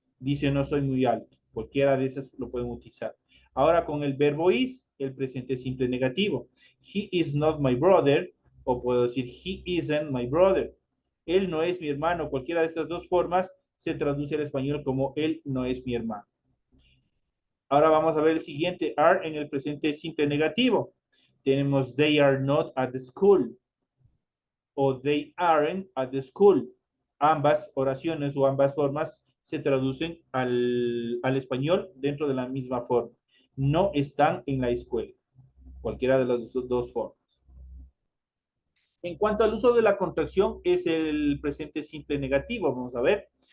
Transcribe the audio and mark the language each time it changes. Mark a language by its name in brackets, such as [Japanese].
[Spanish] Dice no soy muy alto. Cualquiera de esas lo pueden utilizar. Ahora con el verbo is, el presente simple negativo. [English] He is not my brother, [Spanish] o puedo decir [English] he isn't my brother. [Spanish] Él no es mi hermano. Cualquiera de estas dos formas se traduce al español como él no es mi hermano. Ahora vamos a ver el siguiente, are en el presente simple negativo. Tenemos [English] they are not at the school [Spanish] o [English] they aren't at the school. [Spanish] Ambas oraciones o ambas formas se traducen al español dentro de la misma forma. No están en la escuela. Cualquiera de las dos formas. En cuanto al uso de la contracción, es el presente simple negativo. Vamos a ver.